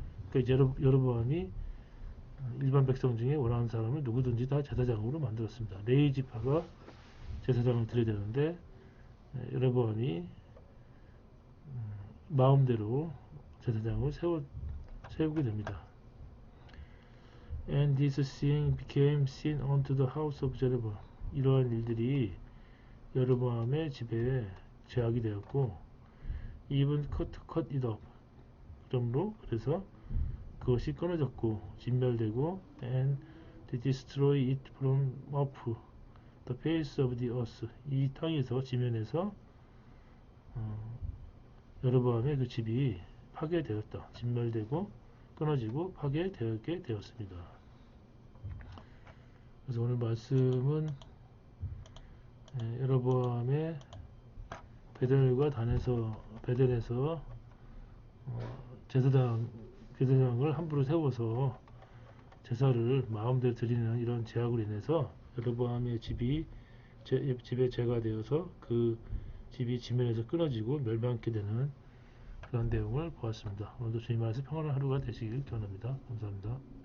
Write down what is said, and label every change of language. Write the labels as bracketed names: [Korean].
[Korean] 그러니까 여로보암이 일반 백성 중에 원하는 사람을 누구든지 다 제사장으로 만들었습니다. 레위 지파가 제사장을 드려야 되는데 여로보암이 마음대로 제사장을 세우게 됩니다. [English] And this sin became sin unto the house of Jeroboam. [Korean] 이러한 일들이 여로보암의 집에 죄악이 되었고 [English] even cut it off. [Korean] 그래서 그것이 끊어졌고 진멸되고 [English] and to destroy it from off the face of the earth. [Korean] 이 땅에서 지면에서 여로보암의 그 집이 파괴되었다. 진멸되고 끊어지고 파괴되게 되었습니다. 그래서 오늘 말씀은 여로보암의 베델과 베델에서 제사장을 함부로 세워서 제사를 마음대로 드리는 이런 제약으로 인해서 여로보암의 집에 죄가 되어서 그 집이 지면에서 끊어지고 멸망하게 되는 그런 내용을 보았습니다. 오늘도 주님 안에서 평안한 하루가 되시길 기원합니다. 감사합니다.